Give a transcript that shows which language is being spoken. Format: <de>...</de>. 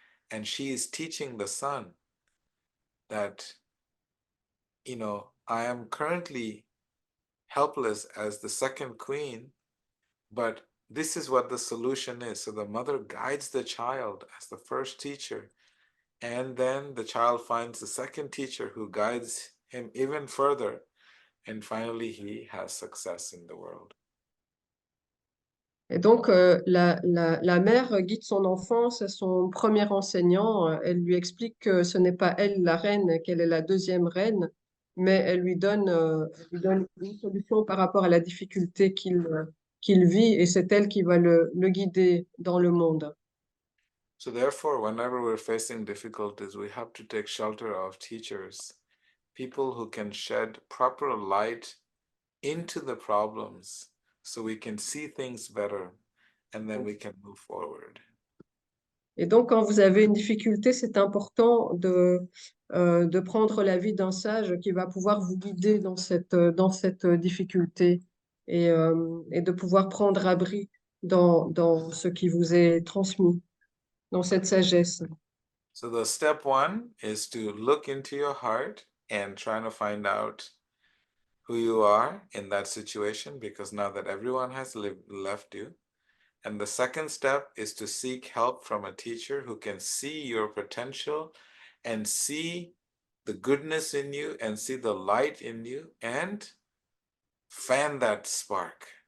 <en>And she is teaching the son that, I am currently helpless as the second queen, but this is what the solution is. So the mother guides the child as the first teacher. And then the child finds the second teacher who guides him even further. And finally, he has success in the world.</en> <fr>Et donc, la mère guide son enfant, c'est son premier enseignant. Elle lui explique que ce n'est pas elle la reine, qu'elle est la deuxième reine, mais elle lui donne une solution par rapport à la difficulté qu'il vit, et c'est elle qui va le guider dans le monde.</fr> <en>So therefore, whenever we're facing difficulties, we have to take shelter of teachers, people who can shed proper light into the problems so we can see things better and then we can move forward.</en> <fr>Et donc, quand vous avez une difficulté, c'est important de prendre l'avis d'un sage qui va pouvoir vous guider dans cette difficulté et de pouvoir prendre abri dans ce qui vous est transmis, dans cette sagesse.</fr> <en>So the step one is to look into your heart and try to find out who you are in that situation, because now that everyone has left you. And the second step is to seek help from a teacher who can see your potential and see the goodness in you and see the light in you and fan that spark.</en>